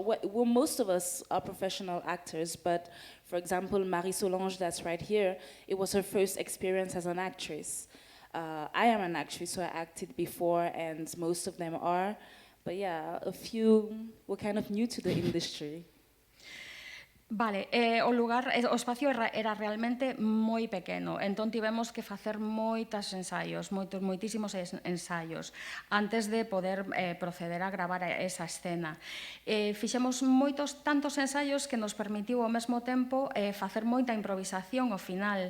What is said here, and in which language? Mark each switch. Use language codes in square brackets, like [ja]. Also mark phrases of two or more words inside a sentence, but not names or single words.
[en] Well, most of us are professional actors, but for example, Marie Solange, that's right here, it was her first experience as an actress. I am an actress, so I acted before, and most of them are. But yeah, a few were kind of new to the industry. [gl] Vale, o lugar, o espacio era realmente moi pequeno, entón tivemos que facer moitos ensaios, moitísimos ensaios, antes de poder proceder a gravar esa escena. Fixemos tantos ensaios que nos permitiu ao mesmo tempo facer moita improvisación ao final.